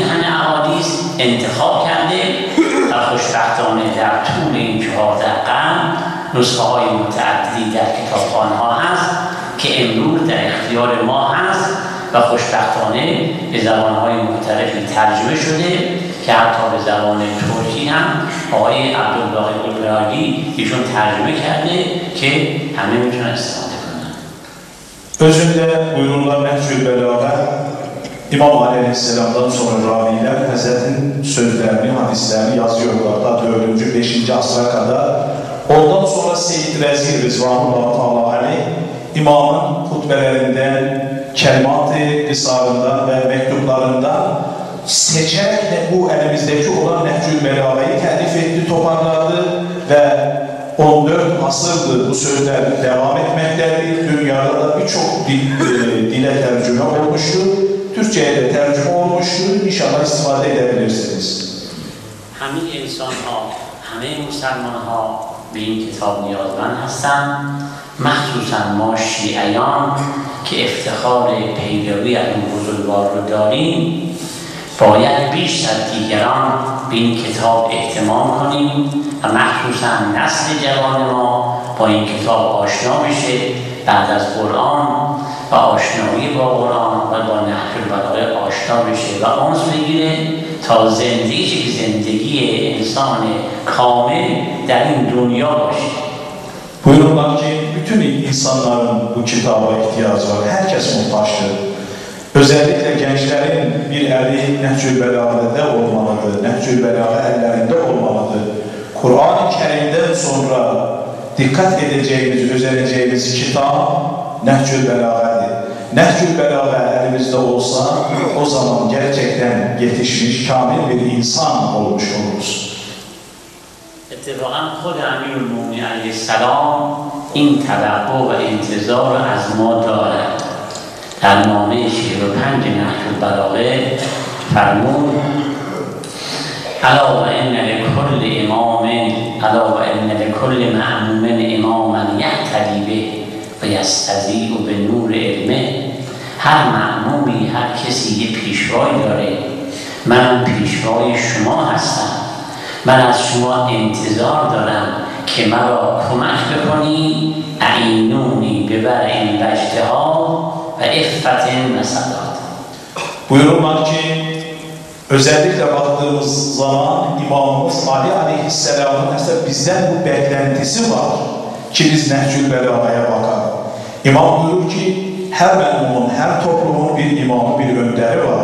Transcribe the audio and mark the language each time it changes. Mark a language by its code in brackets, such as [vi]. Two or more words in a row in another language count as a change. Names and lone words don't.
[fa] همه احادیث انتخاب کرده و خوشبختانه در طول این 14 قرن نسخه های متعددی در کتابخانه ها هست که امروز در اختیار ما هست و خوشبختانه به زبانهای مختلفی ترجمه شده که حتی به زبان ترکی هم آقای عبدالباقی قلمرانی ایشون ترجمه کرده که همه میتونن استفاده کنن. [tr] Özünde buyururlar Nehcül Belagha İmam Ali Aleyhisselam'dan sonra raviler Hazret'in sözlerini, hadislerini yazıyorlar da 4. 5. asra kadar. Ondan sonra Seyyid Rezir Rızvanullah Teala Aleyh İmam'ın hutbelerinden, kelimat-ı kısarından ve mektuplarından seçerek bu elimizdeki olan Nehcül Belagha'yı telif etti, toparladı ve 14 asırdır bu sözler devam etmektedir. Dünyada da birçok dile tercüme olmuştur. Türkçe'ye de tercüme olmuştur. İnşallah istifade edebilirsiniz. [fa] همه انسان ها، همه مسلمان ها به این کتاب نیازمند هستند، مخصوصا ما شیعیان که افتخار پیروی از این بزرگوار رو داریم باید بیش از دیگران به این کتاب اهتمام کنیم و مخصوصا نسل جوان ما با این کتاب آشنا بشه، بعد از قرآن و آشنایی با قرآن و با نهج البلاغه آشنا بشه و آنس بگیره تا زندگی انسان کامل در این دنیا باشه. [tr] Buyururlar ki bütün insanların bu kitaba ihtiyacı var. Herkes muhtaçtır. Özellikle gençlerin bir eli Nehcül Belagha'da olmalıdır. Nehcül Belagha ellerinde olmalıdır. Kur'an-ı Kerim'den sonra dikkat edeceğimiz, özeneceğimiz kitap Nehcül Belagha'dır. Nehcül Belagha elimizde olsa o zaman gerçekten yetişmiş, kamil bir insan olmuş oluruz. [fa] اتفاقا خود امیرالمومنین علیه السلام این توقع و انتظار از ما دارد. در نامه 45 نهج البلاغه فرمود [ar] الا و ان لکل امام الا و ان لکل معموم اماما یعتدی به و یستضیء به نور علمه. [fa] هر معمومی هر کسی یه پیشوایی داره. من پیشوای شما هستم. من از شما انتظار دارم که مرا کمک بکنی. [ar] اعینونی ببرع و اجتهاد و عفت و سداد. [tr] Buyururlar ki, özellikle baktığımız zaman İmamımız Ali Aleyhisselam'ın aslında bizden bu beklentisi var ki biz Nehcül Belaga'ya bakalım. İmam buyurur ki, her memnunun, her toplumun bir imamı, bir önderi var.